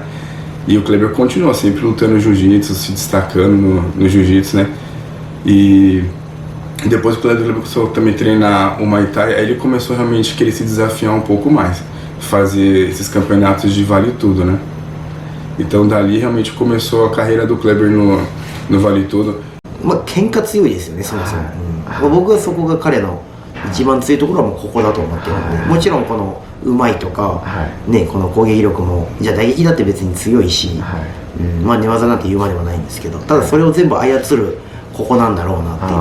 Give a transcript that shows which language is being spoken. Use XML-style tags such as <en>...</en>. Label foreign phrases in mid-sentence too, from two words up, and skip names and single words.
<pt>E o Kleber continuou sempre lutando jiu-jitsu, se destacando no jiu-jitsu, né? E depois o Kleber começou também a treinar o Muay Thai, aí ele começou realmente a querer se desafiar um pouco mais, fazer esses campeonatos de Vale Tudo, né? Então dali realmente começou a carreira do Kleber no Vale Tudo.</pt> <ja>喧嘩強いですよね、そもそも。僕はそこが彼の一番強いところはもうここだと思ってるので、もちろんこのうまいとか、ね、この攻撃力もじゃあ打撃だって別に強いし、まあ寝技なんて言うまではないんですけど、ただそれを全部操るここなんだろうなっていう。</ja>